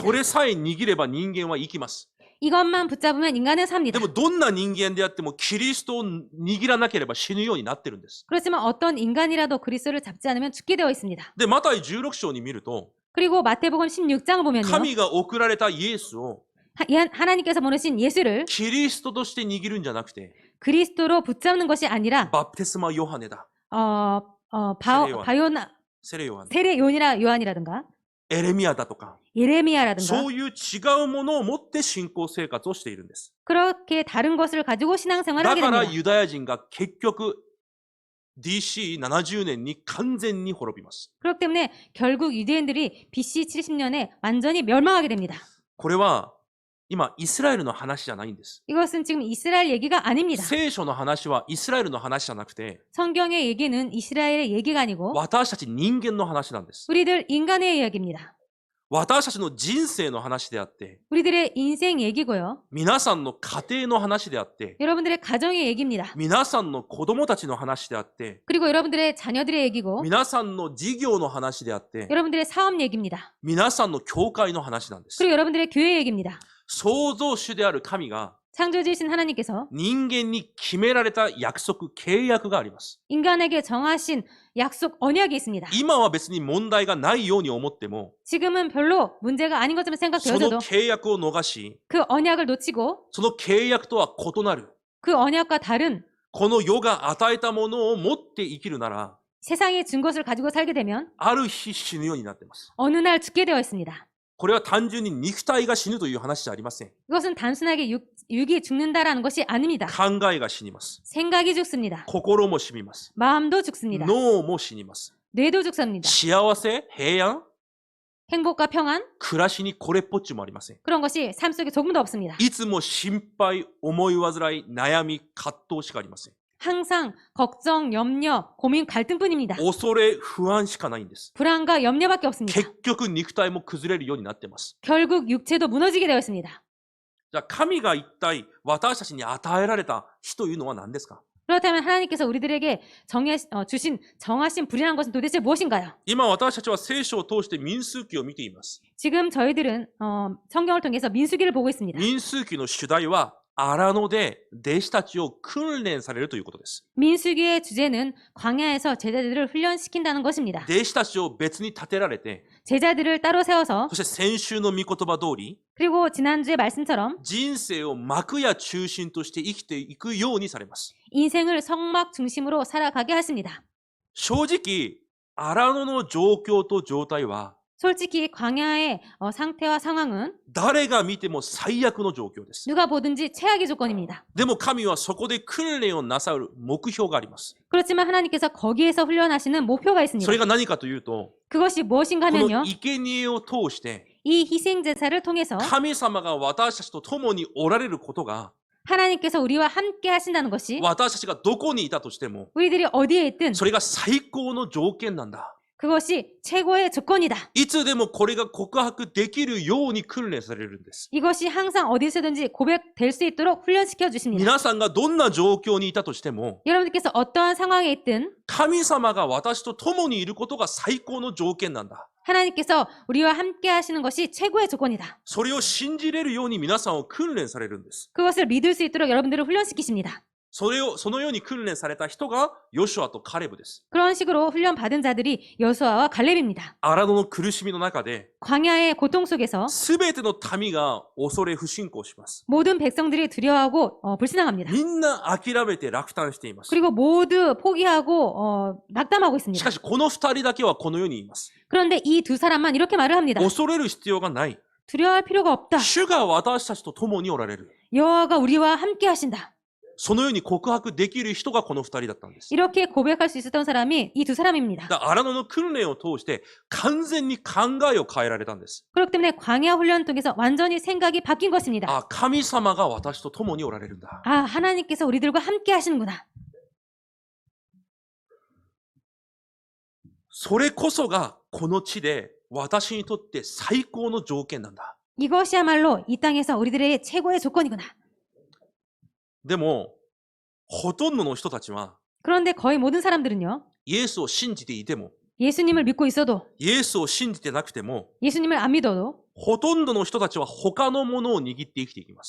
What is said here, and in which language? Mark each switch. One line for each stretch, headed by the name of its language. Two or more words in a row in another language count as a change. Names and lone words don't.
Japanese: それさえ握れば人間は生きます。
Korean: 이것만 붙잡으면 인간은
Japanese: で
Korean: 삽니다.
Japanese: もどんな人間であってもキリストを握らなければ死ぬようになってるんです。
Korean: 그렇지만 어떤 인간이라도 그리스도를 잡지 않으면 죽게 되어 있습니다.
Japanese: で、マタイ16章に見ると
Korean: 그리고 마태복음 16장을 보면요.
Japanese: 神が送られたイエスを
Korean: 하나님께서 보내신 예수를
Japanese: キリストとして握るんじゃなくて
Korean: 그리스도로 붙잡는 것이 아니라
Japanese: バプテスマヨハネだ。
Korean: 바요나
Japanese: セレヨハネ。
Korean: 세례 요한이라든가
Japanese: エレミアだとか。
Korean: 예레미야라든가
Japanese: そういう違うものを持って信仰生活をしているんです。
Korean: 그렇게 다른 것을 가지고 신앙생활을
Japanese: だ
Korean: 하게
Japanese: から
Korean: 됩니다.
Japanese: ユダヤ人が結局 DC70 年に完全に滅びます。
Korean: 그렇기 때문에 결국 유대인들이 BC 70년에 완전히 멸망하게 됩니다.
Japanese: これは今、イスラエルの話じゃないんです。
Korean: 이것은 지금 이스라엘 얘기가 아닙니다.
Japanese: 聖書の話はイスラエルの話じゃなくて、
Korean: 성경의 얘기는 이스라엘의 얘기가 아니고
Japanese: 私たち人間の話なんです。
Korean: 우리들 인간의 이야기입니다.
Japanese: 私たちの人生の話であって、
Korean: 우리들의 인생 얘기고요.
Japanese: 皆さんの家庭の話であって、
Korean: 여러분들의 가정의 얘기입니다.
Japanese: 皆さんの子供たちの話であって、
Korean: 그리고 여러분들의 자녀들의 얘기고
Japanese: 皆さんの事業の話であって、
Korean: 여러분들의 사업 얘기입니다.
Japanese: 皆さんの教会の話なんです。
Korean: 그리고 여러분들의 교회 얘기입니다.
Japanese: 創造主である神が
Korean: 창조주이신 하나님께서
Japanese: 人間に決められた約束、契約があります。
Korean: 인간에게 정하신 약속 언약이 있습니다.
Japanese: 今は別に問題がないように思っても、
Korean: 지금은 별로 문제가 아닌 것처럼
Japanese: その
Korean: 생각되어져도
Japanese: 契約を逃し、
Korean: 그 언약을 놓치고
Japanese: その契約とは異なる、
Korean: 그 언약과 다른
Japanese: この世が与えたものを持って生きるなら、
Korean: 세상이 준 것을 가지고 살게 되면
Japanese: ある日死ぬようになっています。
Korean: 어느 날 죽게 되어 있습니다.
Japanese: これは単純に肉体が死ぬという話じゃありません。
Korean: 이것은 단순하게 육이 죽는다라는 것이 아닙니다.
Japanese: 考えが死にます。
Korean: 생각이 죽습니다.
Japanese: 心も死にます。
Korean: 마음도 죽습니다.
Japanese: 脳も死にます。
Korean: 뇌도 죽습니다.
Japanese: 幸せ、平安、
Korean: 행복과 평안
Japanese: 暮らしにこれっぽっちもありません。
Korean: 그런 것이 삶 속에 조금도 없습니다.
Japanese: いつも心配、思い煩い、悩み、葛藤しかありません。
Korean: 항상 걱정, 염려, 고민, 갈등뿐입니다.
Japanese: 恐れ、不安しかないんです。
Korean: 불안과 염려밖에 없습니다.
Japanese: 結局肉体も崩れるようになっています。
Korean: 결국 육체도 무너지게 되어 있습니다.
Japanese: じゃあ神が一体私たちに与えられた日というのは何ですか？
Korean: 그렇다면 하나님께서 우리들에게 주신 정하신 불이라는 것은 도대체 무엇인가요?
Japanese: 今私たちは聖書を通して民数記を見ています。
Korean: 지금 저희들은 성경을 통해서 민수기를 보고 있습니다.
Japanese: 民数記の主題は荒野で弟子たちを訓練されるということです。
Korean: 민수기의 주제는 광야에서 제자들을 훈련시킨다는 것입니다.
Japanese: 弟子たちを別に立てられて、
Korean: 제자들을 따로 세워서
Japanese: そして先週の御言葉通り、
Korean: 그리고 지난주의 말씀처럼
Japanese: 人生を幕や中心として生きていくようにされます。
Korean: 인생을 성막 중심으로 살아가게 하십니다.
Japanese: 正直、荒野の状況と状態は
Korean: 솔직히 광야의 상태와 상황은
Japanese: 誰が見ても最悪の状況です。
Korean: 누가 보든지 최악의 조건입니다.
Japanese: でも神はそこで訓練をなさる目標があります。
Korean: 그렇지만 하나님께서 거기에서 훈련하시는 목표가
Japanese: そ
Korean: 있습니다.
Japanese: れが何かというと、
Korean: 그것이
Japanese: こ
Korean: 무엇인가
Japanese: の
Korean: 하면요.
Japanese: 生贄を通して
Korean: 이 희생제사를 통해서
Japanese: 神様が私たちと共におられることが
Korean: 하나님께서 우리와 함께 하신다는 것이
Japanese: 私たちがどこにいたとしても
Korean: 우리들이 어디에 있든
Japanese: それが最高の条件なんだ。
Korean: 그것이 최고의 조건이다.
Japanese: いつでもこれが告白できるように訓練されるんです。
Korean: 이것이 항상 어디서든지 고백될 수 있도록 훈련시켜 주십니다.
Japanese: 皆さんがどんな状況にいたとしても
Korean: 여러분들께서 어떠한 상황에 있든
Japanese: 神様が私と共にいることが最高の条件なんだ。
Korean: 하나님께서 우리와 함께 하시는 것이 최고의 조건이다.
Japanese: それを信じれるように皆さんを訓練されるんです。
Korean: 그것을 믿을 수 있도록 여러분들을 훈련시키십니다.
Japanese: そのように訓練された人がヨシュアとカレブです。
Korean: 그런 식으로 훈련받은 자들이 여수아와 갈렙입니다.
Japanese: 荒野の苦しみの中で
Korean: 광야의 고통 속에서
Japanese: すべての民が恐れ不信仰します。
Korean: 모든 백성들이 두려워하고 불신앙합니다.
Japanese: みんな諦めて落胆しています。
Korean: 그리고 모두 포기하고 낙담하고
Japanese: し
Korean: 있습니다.
Japanese: かしこの二人だけはこの世にいます。
Korean: 그런데 이 두 사람만 이렇게 말을 합니다.
Japanese: 恐れる必要がない。
Korean: 두려워할 필요가 없다.
Japanese: 主が私たちと共におられる。
Korean: 여호와가 우리와 함께 하신다.
Japanese: そのように告白できる人がこの二人だったんです。
Korean: 이렇게 고백할 수 있었던 사람이 이 두 사람입니다.
Japanese: 荒野の訓練を通して完全に考えを変えられたんです。
Korean: 그렇기 때문에 광야 훈련 통해서 완전히 생각이 바뀐 것입니다.
Japanese: あ、神様が私と共におられるんだ。
Korean: 아, 하나님께서 우리들과 함께 하시는구나.
Japanese: それこそがこの地で私にとって最高の条件なんだ。
Korean: 이것이야말로 이 땅에서 우리들의 최고의 조건이구나.
Japanese: でも、ほとんどの人たちは
Korean: 그런데 거의 모든 사람들은요.
Japanese: イエスを信じていても、
Korean: 예수님을 믿고 있어도
Japanese: イエスを信じてなくても、
Korean: 예수님을 안 믿어도
Japanese: ほとんどの人たちは他のものを握って生きていきます。